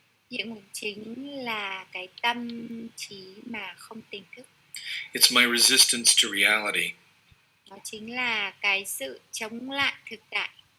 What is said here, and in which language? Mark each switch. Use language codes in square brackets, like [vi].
[vi] Địa ngục chính là cái tâm trí mà không tỉnh thức. [en] It's my resistance to reality. [vi] Nó chính là cái sự chống lại thực tại.